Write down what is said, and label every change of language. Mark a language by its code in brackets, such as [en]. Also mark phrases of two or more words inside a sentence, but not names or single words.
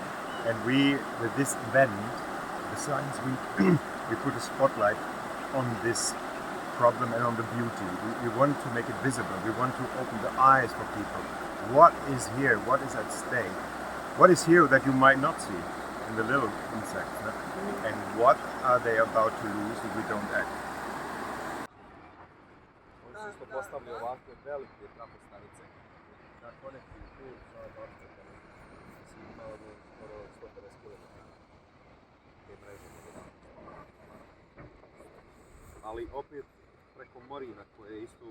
[en] And we, with this event, the Science Week, we put a spotlight on this problem and on the beauty. We want to make it visible. We want to open the eyes for people. What is here? What is at stake? What is here that you might not see in the little insects? No? And what are they about to lose if we don't act? [bs] Što postavljaju ovakve velike trafostanice na konekciju tu sa Barčetom, mislim imao je skoro 150 km te mreže. Ali opet preko Morina koje je isto...